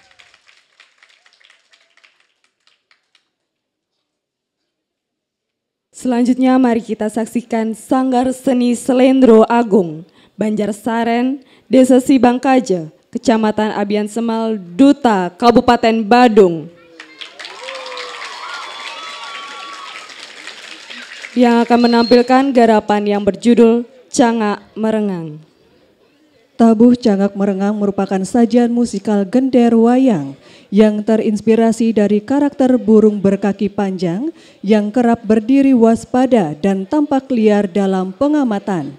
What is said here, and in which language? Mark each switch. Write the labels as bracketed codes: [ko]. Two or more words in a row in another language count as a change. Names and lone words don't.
[id] Selanjutnya mari kita saksikan Sanggar Seni Slendro Agung, Banjarsaren, Desa Sibangkaja, Kecamatan Abian Semal, Duta Kabupaten Badung. Yang akan menampilkan garapan yang berjudul Cangak Merengang. Tabuh Cangak Merengang merupakan sajian musikal Gender Wayang yang terinspirasi dari karakter burung berkaki panjang yang kerap berdiri waspada dan tampak liar dalam pengamatan.